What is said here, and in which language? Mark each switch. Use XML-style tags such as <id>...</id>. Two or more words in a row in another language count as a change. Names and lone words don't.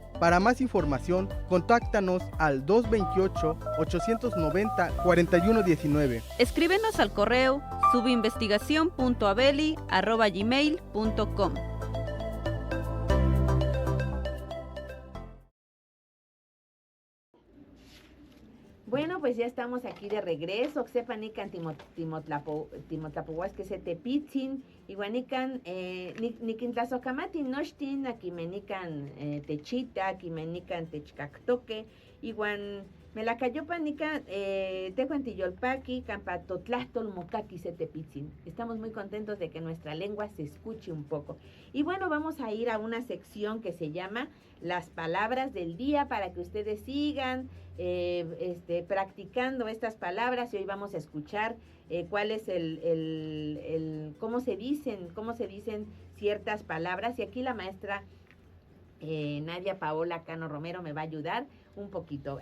<es>Para más información, contáctanos al 228-890-4119. Escríbenos al correo subinvestigacion.abeli@gmail.com. Bueno, pues ya estamos aquí de regreso.</es> <nah>Xepanican timotlapohuas que se tepitzin, iguanican niquintlasocamati nochtin, aquimenican techita, aquimenican techcactoque, iguan melacayopanica tehuantiyolpaqui, campatotlastol mocaqui se tepitzin.</nah> <es>Estamos muy contentos de que nuestra lengua se escuche un poco. Y bueno, vamos a ir a una sección que se llama Las Palabras del Día para que ustedes sigan practicando estas palabras, y hoy vamos a escuchar cuál es cómo se dicen ciertas palabras, y aquí la maestra Nadia Paola Cano Romero me va a ayudar un poquito.</es>